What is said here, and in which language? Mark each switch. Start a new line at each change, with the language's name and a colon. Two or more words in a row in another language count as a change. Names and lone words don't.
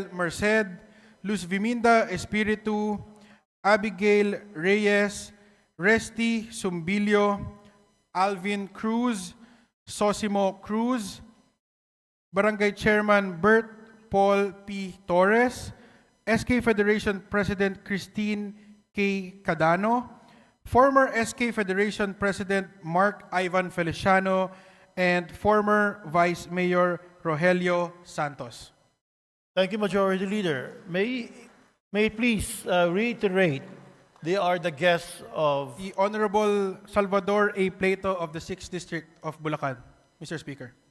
English: Merced, Luz Viminda Espiritu, Abigail Reyes, Resti Sumbilio, Alvin Cruz, Sosimo Cruz, Barangay Chairman Bert Paul P. Torres, SK Federation President Christine K. Cadano, former SK Federation President Mark Ivan Feliciano, and former Vice Mayor Rogelio Santos. Thank you, Majority Leader. May it please reiterate, they are the guests of The Honorable Salvador A. Plato of the 6th District of Bulacan, Mr. Speaker.